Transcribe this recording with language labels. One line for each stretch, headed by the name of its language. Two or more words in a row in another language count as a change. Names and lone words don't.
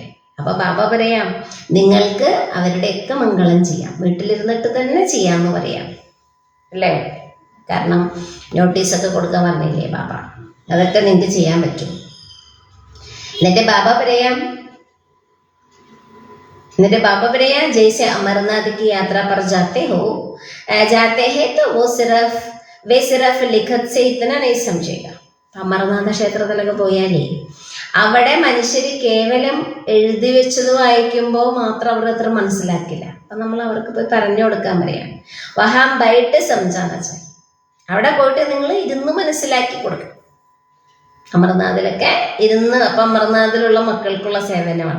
Malayalam: അപ്പൊ ബാബ പറയാം, നിങ്ങൾക്ക് അവരുടെയൊക്കെ മംഗളം ചെയ്യാം, വീട്ടിലിരുന്നിട്ട് തന്നെ ചെയ്യാമെന്ന് പറയാം അല്ലേ. കാരണം നോട്ടീസൊക്കെ കൊടുക്കാൻ പറഞ്ഞില്ലേ ബാബ, അതൊക്കെ നിങ്ങൾക്ക് ചെയ്യാൻ പറ്റും. എന്നിട്ട് ബാബ പറയാം
Hindi: ജैसे अमरनाथ की यात्रा पर जाते हैं तो वे सिर्फ लिखत से इतना नहीं समझेगा.
Malayalam: അമർനാഥ ക്ഷേത്രത്തിലൊക്കെ പോയാലേ അവിടെ മനുഷ്യര് കേവലം എഴുതി വെച്ചത് വായിക്കുമ്പോൾ മാത്രം അവർ അത്ര മനസ്സിലാക്കില്ല. അപ്പൊ നമ്മൾ അവർക്ക് പോയി പറഞ്ഞു കൊടുക്കാൻ പറയാം.
Hindi: वहाँ बैठ समझाना चाहिए.
Malayalam: അവിടെ പോയിട്ട് നിങ്ങൾ ഇരുന്ന് മനസ്സിലാക്കി കൊടുക്കണം. അമർനാഥിലൊക്കെ ഇരുന്ന്, അപ്പൊ അമർനാഥിലുള്ള മക്കൾക്കുള്ള സേവനമാണ്.